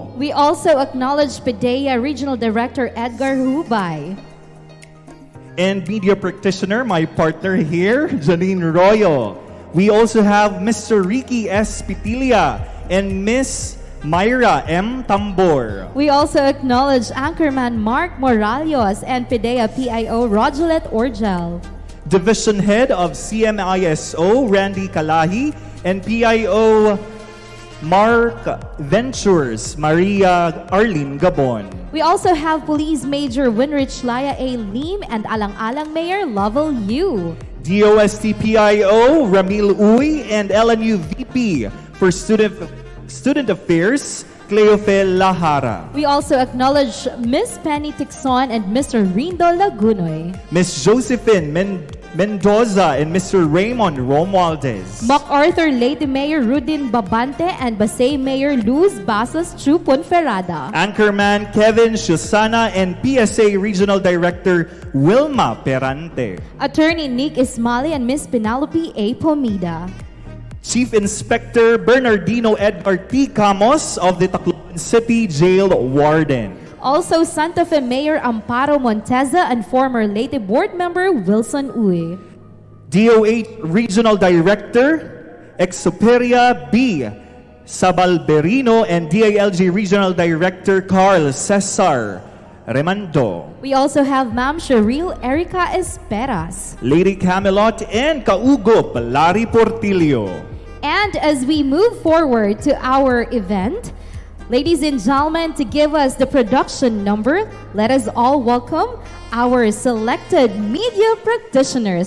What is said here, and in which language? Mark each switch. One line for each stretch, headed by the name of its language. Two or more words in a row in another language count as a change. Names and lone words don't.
English: We also acknowledge PDEA Regional Director Edgar Hubay. And media practitioner, my partner here, Janine Royo. We also have Mr. Ricky S. Pitilia and Miss Myra M. Tambor. We also acknowledge Anchorman Mark Moralios and PDEA PIO Rogelet Orgel. Division Head of CMISO, Randy Kalahi, and PIO Mark Ventures, Maria Arlene Gabon. We also have Police Major Winrich Laya A. Lim and Alang-Alang Mayor Lovell Yu. DOST-PIO, Ramil Uy, and LNU VP for Student Affairs, Cleofel Lahara. We also acknowledge Miss Penny Tixon and Mr. Rindo Lagunoy. Miss Josephine Mendoza and Mr. Raymond Romualdez. MacArthur Lady Mayor Rudin Babante and Basay Mayor Luz Basas Chupon Ferrada. Anchorman Kevin Shusana and PSA Regional Director Wilma Perante. Attorney Nick Ismali and Miss Penelope A. Pomida. Chief Inspector Bernardino Edgar T. Camos of the Tacloban City Jail Warden. Also, Santa Fe Mayor Amparo Monteza and former Leyte Board Member Wilson Uy. DOH Regional Director Exuperia B. Sabalberino and DILG Regional Director Carl Cesar Remando. We also have Ma'am Cheryl Erica Esperas. Lady Camelot and Kaugup Larry Portillo. And as we move forward to our event, ladies and gentlemen, to give us the production number, let us all welcome our selected media practitioners.